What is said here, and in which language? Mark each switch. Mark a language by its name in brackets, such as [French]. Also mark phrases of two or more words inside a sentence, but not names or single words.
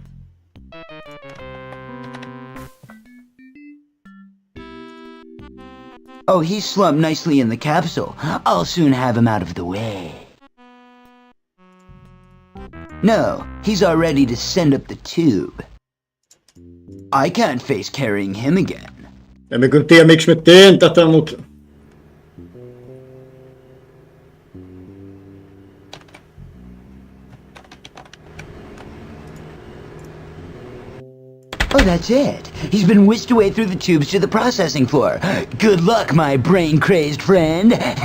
[English] Oh, he's slumped nicely in the capsule. I'll soon have him out of the way. No, he's all ready to send up the tube. I can't face carrying him again. [Finnish] En mä kyllä tiedä miksi mä teen tätä, mut... [English] Oh, that's it. He's been whisked away through the tubes to the processing floor. Good luck, my brain-crazed friend.